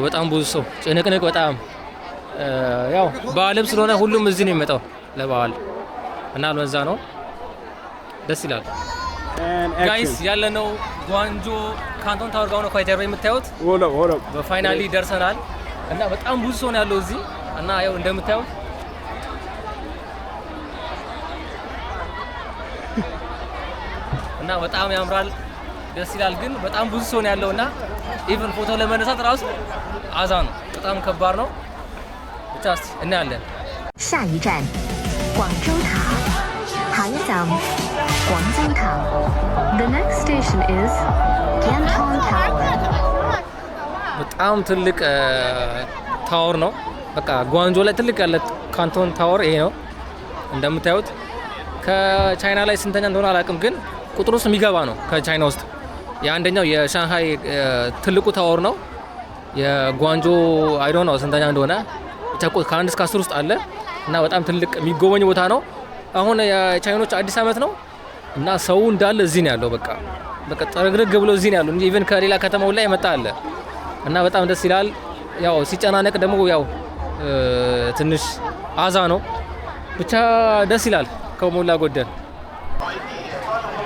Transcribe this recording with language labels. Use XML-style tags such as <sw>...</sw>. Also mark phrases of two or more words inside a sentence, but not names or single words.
<am>በጣም ብዙ ሰው ጭንቅንቅ በጣም ያው በዓልም ስለሆነ ሁሉም እዚህ ነው የሚመጣው ለበዓል እና ለዛ ነው ደስ ይላል። ጋይስ ያለነው ጓንጆ ካንቶን ታወር ጋር ነው። ከጀርባ የምታዩት በፋይናሊ ደርሰናል እና በጣም ብዙ ሰው ነው ያለው እዚህ እና ያው እንደምታዩት እና በጣም ያምራል፣ ደስ ይላል። ግን በጣም ብዙ ሰው ነው ያለውና ኢቭን ፎቶ ለመነሳት ራሱ አዛ ነው። በጣም ከባድ ነው። ብቻ እስቲ እናያለን።</am> <zh>下一站广州塔韩江广州塔</zh> <en>The next station is Canton Tower</en> <am>በጣም ትልቅ ታወር ነው። በቃ ጓንጆ ላይ ትልቅ ያለ ካንቶን ታወር ይሄ ነው እንደምታዩት። ከቻይና ላይ ስንተኛ እንደሆነ አላውቅም፣ ግን ቁጥሩ ውስጥ የሚገባ ነው። ከቻይና ውስጥ የአንደኛው የሻንሃይ ትልቁ ታወር ነው። የጓንጆ</am> <en>I don't know</en> <am>ስንተኛ እንደሆነ ብቻ ከ1 እስከ 10 ውስጥ አለ እና በጣም ትልቅ የሚጎበኝ ቦታ ነው። አሁን የቻይኖች አዲስ ዓመት ነው እና ሰው እንዳለ እዚህ ነው ያለው። በቃ ጥርግርግ ብሎ እዚህ ነው ያለው እንጂ ኢቭን ከሌላ ከተማው ላይ መጣ አለ እና በጣም ደስ ይላል። ያው ሲጨናነቅ ደግሞ ያው ትንሽ አዛ ነው። ብቻ ደስ ይላል ከሞላ ጎደል።</am>